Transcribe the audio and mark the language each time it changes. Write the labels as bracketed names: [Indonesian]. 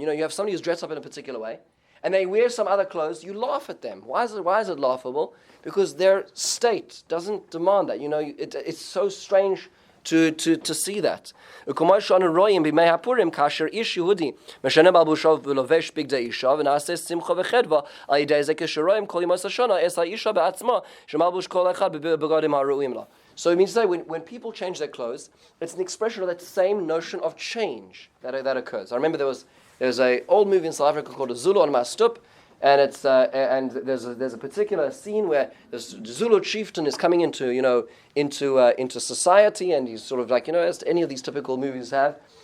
[English] You have somebody who's dressed up in a particular way, and they wear some other clothes, you laugh at them. Why is it laughable? Because their state doesn't demand that. It's so strange to see that. [Hebrew] וכמו שאנו רואים בימי הפורים, כאשר איש יהודי משנה מלבושו ולובש בגדי אישה ונעשה שמחה וחדווה, על ידי זה כשרואים כל ימות השנה, אס האישה בעצמה, שמלבוש כל אחד בבגדים הראויים לה. [English] So it means to say, when people change their clothes, it's an expression of that same notion of change that occurs. I remember there's an old movie in South Africa called a Zulu on my stoop, and it's and there's a particular scene where this Zulu chieftain is coming into society, and he's sort of like, as any of these typical movies have,